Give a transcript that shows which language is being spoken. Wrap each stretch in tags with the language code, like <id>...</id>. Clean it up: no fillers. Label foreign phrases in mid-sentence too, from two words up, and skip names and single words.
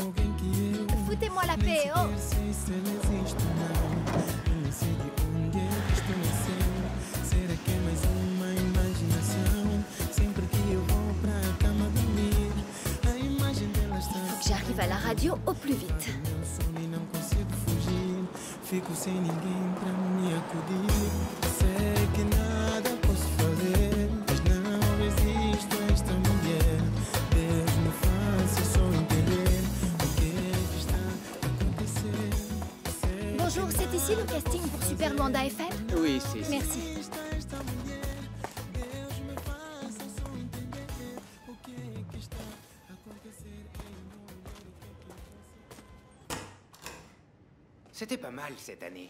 <fr>Foutez-moi la paix, oh! Il faut que j'arrive à la radio au plus vite.</fr> <pt>Fico sem ninguém pra me acudir. Sei que nada posso fazer, mas não resisto a esta mulher. Deus me faça só entender o que é que está a acontecer.</pt> <fr>Bonjour, c'est ici le casting pour Super Luanda FM? Oui, c'est ici. Merci. C'était pas mal cette année.</fr>